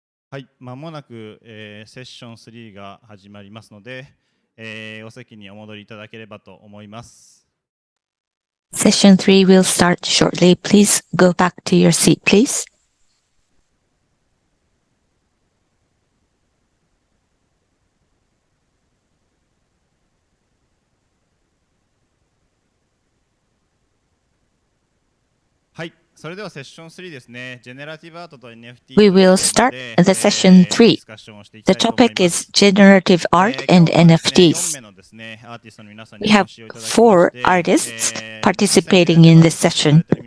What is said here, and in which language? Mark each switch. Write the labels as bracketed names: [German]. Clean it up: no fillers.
[Japanese] はい、まもなく、セッション3が始まりますので、お席にお戻りいただければと思います。 [English] Session 3 will start shortly. Please go back to your seat, please. [Japanese] はい、それではセッション3ですね。 Generative Art と NFT [English] We will start the session 3. The topic is generative art and NFTs. We have 4 artists participating in this session.